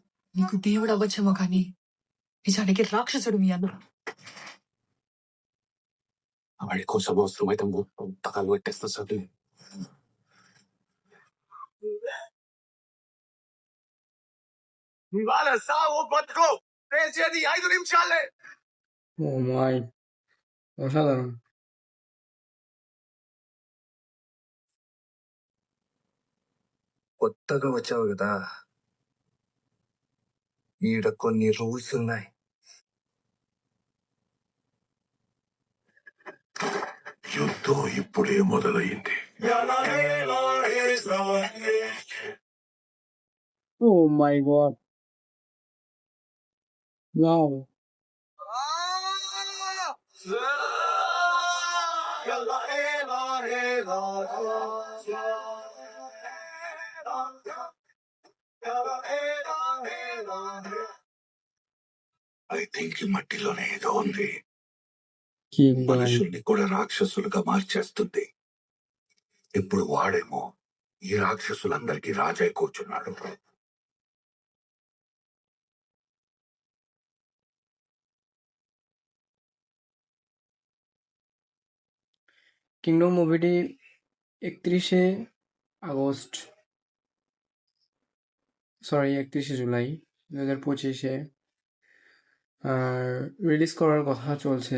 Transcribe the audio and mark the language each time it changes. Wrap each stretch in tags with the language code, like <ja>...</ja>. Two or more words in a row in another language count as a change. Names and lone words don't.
<te>నీకు దేవుడు అవ్వచ్చేమో కానీ నిజానికి రాక్షసుడు మీ అన్న. వాడి కోసం అవసరమైతే పుస్తకాలు పెట్టేస్తా చదివి. ఇవాళ సావు బతుకు పేచేది 5 నిమిషాలే.</te> <en>oh my</en> <bn>অসাধারণ।</bn> <te>కొత్తగా వచ్చావు కదా, ఈడ కొన్ని రూల్స్ ఉన్నాయి. యుద్ధం ఇప్పుడే మొదలైంది.</te> <en>Oh my God! ওয়াও! I think</en> <te>ఈ మట్టిలోనే ఏదో ఉంది.</te> <bn>কিংডম।</bn> <te>మనుషుల్ని కూడా రాక్షసులుగా మార్చేస్తుంది. ఇప్పుడు వాడేమో ఈ రాక్షసులందరికీ రాజై కూర్చున్నాడు.</te> <bn>কিংডম মুভিটি 31শে আগস্ট, 31শে জুলাই 2025-এ রিলিজ করার কথা চলছে।</bn>